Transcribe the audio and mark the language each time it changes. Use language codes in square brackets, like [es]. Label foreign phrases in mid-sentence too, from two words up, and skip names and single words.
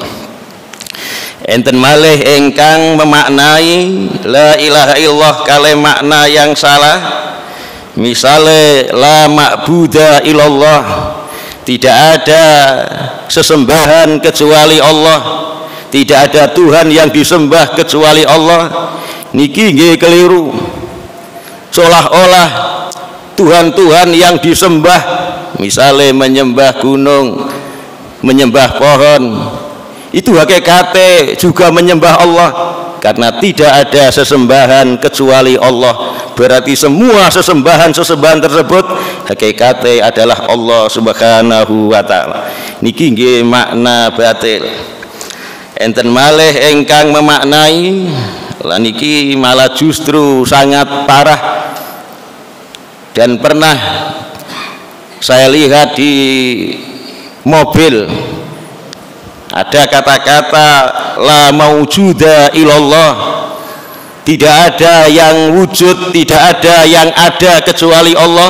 [jv] Enten malih engkang memaknai [ar] لا إله إلا الله [jv] kale [id] makna yang salah. [ar] Misale لا معبود إلا الله, [id] tidak ada sesembahan kecuali Allah, tidak ada Tuhan yang disembah kecuali Allah. [jv] Niki nggih keliru. [id] Seolah-olah Tuhan-Tuhan yang disembah, misalnya menyembah gunung, menyembah pohon, itu hakikatnya juga menyembah Allah, karena tidak ada sesembahan kecuali Allah. Berarti semua sesembahan tersebut hakikatnya adalah Allah [ar] سبحانه وتعالى. [jv] Niki nggih makna batil. Enten malih ingkang memaknai lan niki malah [id] justru sangat parah, dan pernah saya lihat di mobil ada kata-kata [ar] لا موجود إلا الله, [id] tidak ada yang wujud, tidak ada yang ada kecuali Allah.